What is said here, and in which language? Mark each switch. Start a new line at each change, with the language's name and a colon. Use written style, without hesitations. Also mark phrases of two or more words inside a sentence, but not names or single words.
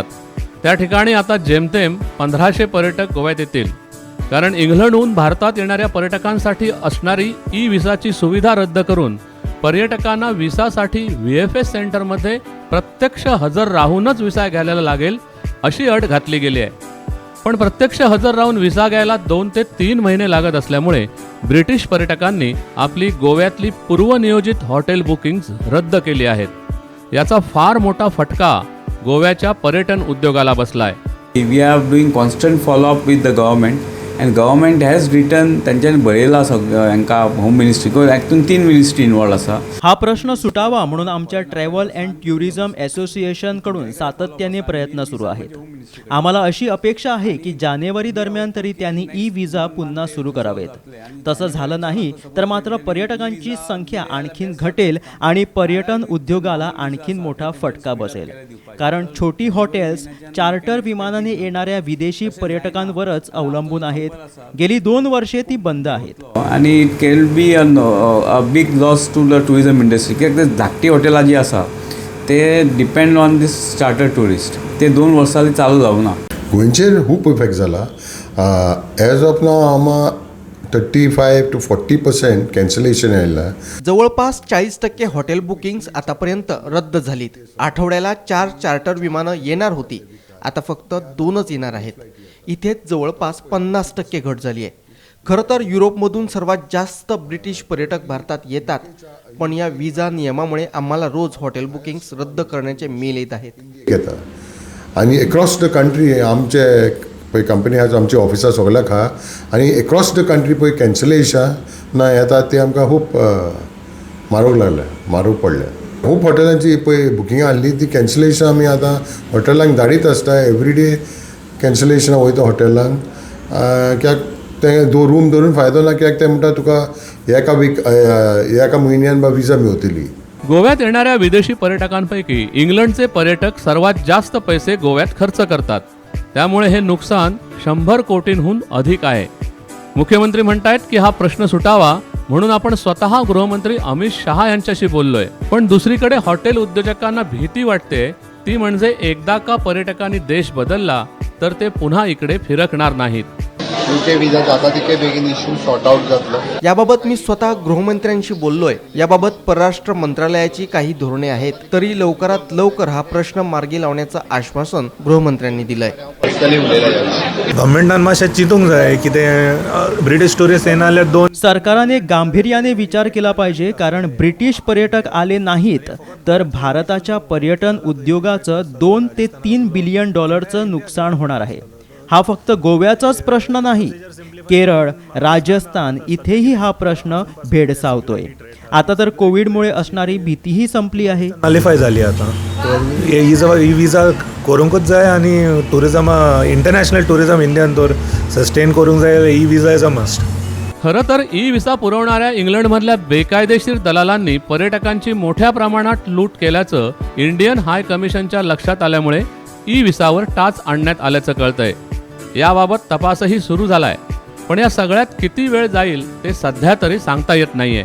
Marathi: त्या ठिकाणी आता जेमतेम 1500 पर्यटक गोव्यात येतील, कारण इंग्लंडहून भारतात येणाऱ्या पर्यटकांसाठी असणारी ई-व्हिसाची सुविधा रद्द करून पर्यटकांना व्हिसासाठी VFS सेंटरमध्ये प्रत्यक्ष हजर राहूनच व्हिसा घ्यायला लागेल अशी अट घातली गेली आहे. पण प्रत्यक्ष हजर राहून व्हिसा घ्यायला 2 ते 3 महिने लागत असल्यामुळे ब्रिटिश पर्यटकांनी आपली गोव्यातली पूर्वनियोजित हॉटेल बुकिंग्स रद्द केली आहेत. याचा फार मोठा फटका गोव्याच्या पर्यटन उद्योगाला बसलाय.
English: We are doing constant follow-up with the government and government has written
Konkani: त्यांच्यानी बरयला हांकां
English: home ministry
Konkani: हातून 3 मिनिस्ट्री इन्वॉल्व आसा.
Marathi: हा प्रश्न सुटावा म्हणून आमच्या ट्रॅव्हल अँड टुरिझम असोसिएशनकडून सातत्याने प्रयत्न सुरू आहेत. आम्हाला अशी अपेक्षा आहे की जानेवारी दरम्यान तरी त्यांनी ई-व्हिसा पुन्हा सुरू करावेत. तसं झालं नाही तर मात्र पर्यटकांची संख्या आणखीन घटेल आणि पर्यटन उद्योगाला आणखीन मोठा फटका बसेल. कारण छोटी हॉटेल्स चार्टर विमानाने येणाऱ्या विदेशी पर्यटकांवरच अवलंबून आहेत. गेली 2 वर्षे ती बंद आहेत.
English: आणि it can be a big loss to the tourism industry.
Konkani: कित्याक धाकटी हॉटेलां जी आसा ते
English: depend on these charter tourist.
Konkani: ते 2 वर्सांनी चालू जावना. गोंयचेर खूब इफेक्ट जाला.
English: as of now
Konkani: आम्हा 35 to 40% कॅन्सलेशन आयला.
Marathi: जवळपास 40% हॉटेल बुकिंग्स आतापर्यंत रद्द झालीत. आठवड्याला 4 चार्टर विमानं येणार होती, आता फक्त 2च येणार आहेत. इथेच जवळपास 50% घट झाली आहे. खरं तर युरोपमधून सर्वात जास्त ब्रिटिश पर्यटक भारतात येतात, पण या व्हिसा नियमामुळे आम्हाला रोज हॉटेल बुकिंग्स रद्द करण्याचे मेल येत आहेत.
Konkani: घेता आणि
English: across the country
Konkani: आमचे पळय कंपनी आसा, आमची ऑफिसां सगळ्याक आहा आनी
English: across the country
Konkani: पळय कॅन्सलेशन येतात ते आमकां खूब म्हारग पडले. खूब हॉटेलांची पळय बुकिंगां आसली ती कॅन्सलेशन आमी आतां हॉटेलांक धाडीत आसता. एवरीडे कॅन्सलेशन वयता हॉटेलांक. कित्याक ते रूम धरून फायदो ना. कित्याक ते म्हणटा तुका एका म्हयन्यान व्हिसा मेळटली.
Marathi: गोव्यात येणाऱ्या विदेशी पर्यटकांपैकी इंग्लंडचे पर्यटक सर्वात जास्त पैसे गोव्यात खर्च करतात. त्यामुळे हे नुकसान 100 कोटींहून अधिक आहे. मुख्यमंत्री म्हणतायत की हा प्रश्न सुटावा म्हणून आपण स्वतः गृहमंत्री अमित शहा यांच्याशी बोललोय. पण दुसरीकडे हॉटेल उद्योजकांना भीती वाटते, ती म्हणजे एकदा का पर्यटकांनी देश बदलला तर ते पुन्हा इकडे फिरकणार नाहीत.
Konkani: विजा जाता तितके बेगीन
English: issue sort out
Konkani: जातलो.
Marathi: याबाबत मी स्वतः गृहमंत्र्यांशी बोललोय. याबाबत परराष्ट्र मंत्रालयाची काही धोरणे आहेत, तरी लवकरात लवकर हा प्रश्न मार्गी लावण्याचं आश्वासन गृहमंत्र्यांनी दिलंय.
Konkani: गव्हर्मेंटान मातशें चिंतूंक जाय की ते ब्रिटीश टुरिस्ट येना जाल्यार 2
Marathi: सरकारने गांभीर्याने विचार केला पाहिजे, कारण ब्रिटिश पर्यटक आले नाहीत तर भारताच्या पर्यटन उद्योगाचं 2 ते 3 बिलियन डॉलरचं नुकसान होणार आहे. हा फक्त गोव्याचाच प्रश्न नाही, केरळ, राजस्थान इथेही हा प्रश्न भेडसावतोय. आता तर कोविडमुळे असणारी भीतीही संपली आहे. क्वालिफाय झाली आता.
Konkani: ही विजा करूंकच जाय आणि टुरिझम
English: international tourism
Konkani: इंडियान तर सस्टेन करूंक जाय.
English: ही visa is a must.
Marathi: खरं तर ई-व्हिसा पुरवणाऱ्या इंग्लंडमधल्या बेकायदेशीर दलालांनी पर्यटकांची मोठ्या प्रमाणात लूट केल्याचं इंडियन हाय कमिशनच्या लक्षात आल्यामुळे ई-व्हिसावर टाच आणण्यात आल्याचं कळतंय. याबाबत तपासही सुरू झालाय, पण या सगळ्यात किती वेळ जाईल ते सध्या तरी सांगता येत नाहीये.